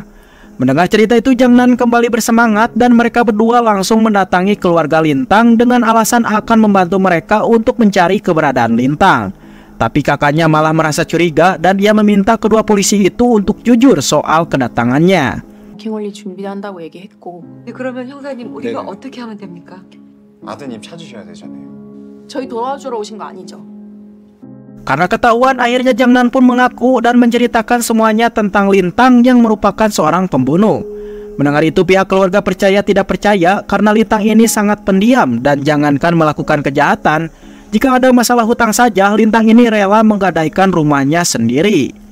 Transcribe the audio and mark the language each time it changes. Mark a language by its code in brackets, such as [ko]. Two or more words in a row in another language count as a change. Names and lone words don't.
[id] Mendengar cerita itu, Jang Nan kembali bersemangat dan mereka berdua langsung mendatangi keluarga Lintang dengan alasan akan membantu mereka untuk mencari keberadaan Lintang. Tapi kakaknya malah merasa curiga dan dia meminta kedua polisi itu untuk jujur soal kedatangannya. [ko] 킹홀리 준비한다고 얘기했고. 그러면 형사님 우리가 어떻게 하면 됩니까? 아드님 찾으셔야 되잖아요. 저희 도와주러 오신 거 아니죠? [id] Karena ketahuan, akhirnya Jang Nan pun mengaku dan menceritakan semuanya tentang Lintang yang merupakan seorang pembunuh. Mendengar itu, pihak keluarga percaya tidak percaya karena Lintang ini sangat pendiam dan jangankan melakukan kejahatan, jika ada masalah hutang saja Lintang ini rela menggadaikan rumahnya sendiri.